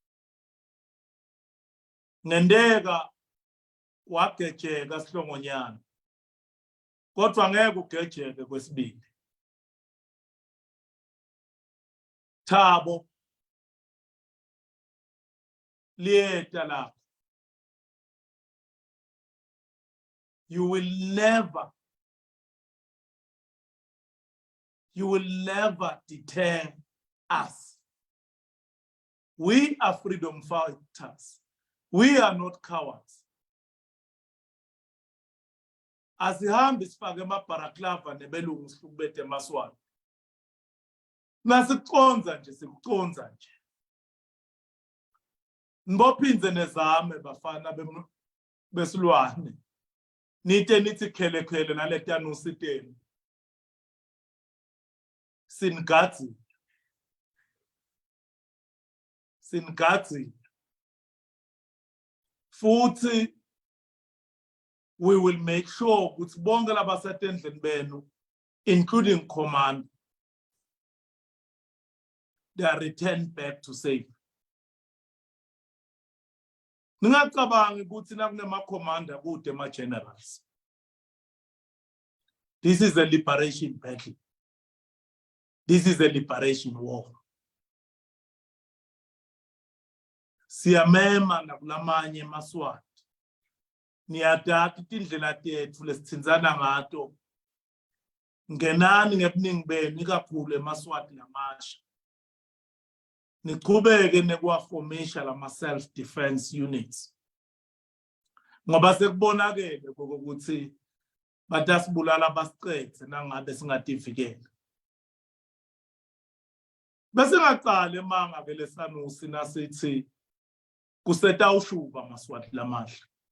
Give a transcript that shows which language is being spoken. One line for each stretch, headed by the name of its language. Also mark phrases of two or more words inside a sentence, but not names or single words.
Swati: Ngendeka wagejeka Sihlongonyana. Kodwa ngeke ugejeke kwesibili. Thabo liyeta lapho.
English: You will never deter us. We are freedom fighters. We are not cowards.
Swati: Asihambi sifake amabharaklava nebelungu sifubethe emaswati. Nasikuconza nje sikuconza nje. Ngophinze nezame bafana besilwane. Nithi khele naleta nusiteni. Singadzi. Futhi
English: we will make sure
Swati: ukuthi bonke labasetendleni benu,
English: including command, they are returned back to safe.
Swati: Ningacabangi ukuthi nakunema commander kude ema generals.
English: This is a liberation battle. This is a liberation war.
Swati: Siyamema nakulamanye emaswati. Niyadata indlela tethu lesithinzana ngato. Ngenani ngebuningi benu ikakhulu emaswati namasha. Niqhubeke nekuwaformisha lama
English: self defense units.
Swati: Ngoba sekubonakele ukuthi batasibulala basiqethe nangabe singativikela. Bese ngaqala emanga ke lesanusi nasithi kuseta ushuba maswati lamasha.